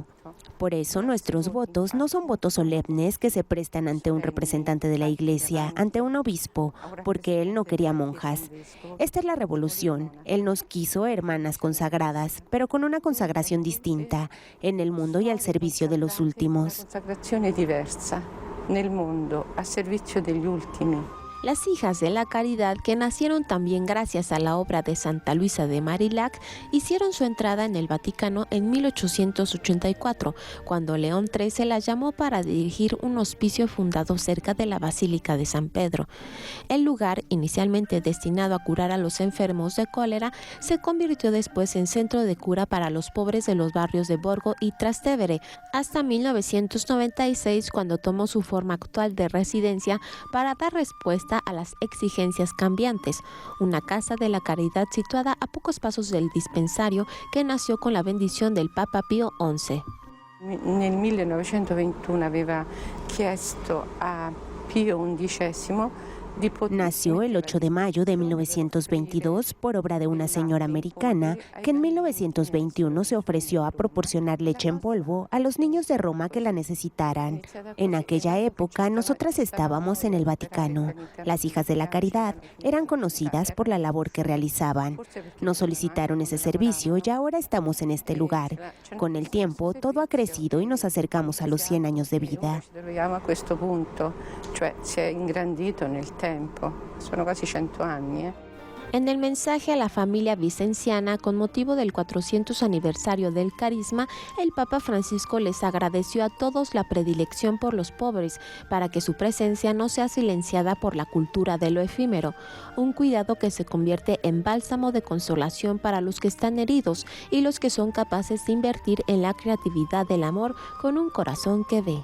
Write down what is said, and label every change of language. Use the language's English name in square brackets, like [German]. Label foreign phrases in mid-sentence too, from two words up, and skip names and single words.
[Spanish] Por eso nuestros votos no son votos solemnes que se prestan ante un representante de la Iglesia, ante un obispo, porque él no quería monjas. Esta es la revolución. Él nos quiso hermanas consagradas, pero con una consagración distinta, en el mundo y al servicio de los últimos. [Italian] Consagrazione diversa nel mondo, a servizio degli ultimi. [Spanish] Las Hijas de la Caridad, que nacieron también gracias a la obra de Santa Luisa de Marillac, hicieron su entrada en el Vaticano en 1884, cuando León XIII las llamó para dirigir un hospicio fundado cerca de la Basílica de San Pedro. El lugar, inicialmente destinado a curar a los enfermos de cólera, se convirtió después en centro de cura para los pobres de los barrios de Borgo y Trastevere, hasta 1996, cuando tomó su forma actual de residencia para dar respuesta a las exigencias cambiantes, una casa de la caridad situada a pocos pasos del dispensario que nació con la bendición del Papa Pío XI. [Italian] Nel 1921 aveva chiesto a Pío XI. [Spanish] Nació el 8 de mayo de 1922 por obra de una señora americana que en 1921 se ofreció a proporcionar leche en polvo a los niños de Roma que la necesitaran. En aquella época nosotras estábamos en el Vaticano. Las Hijas de la Caridad eran conocidas por la labor que realizaban. Nos solicitaron ese servicio y ahora estamos en este lugar. Con el tiempo todo ha crecido y nos acercamos a los 100 años de vida. [Italian] A questo punto, cioè si è ingrandito nel tempo, sono quasi 100 anni. [Spanish] En el mensaje a la familia vicenciana con motivo del 400 aniversario del Carisma, el Papa Francisco les agradeció a todos la predilección por los pobres, para que su presencia no sea silenciada por la cultura de lo efímero, un cuidado que se convierte en bálsamo de consolación para los que están heridos y los que son capaces de invertir en la creatividad del amor con un corazón que ve.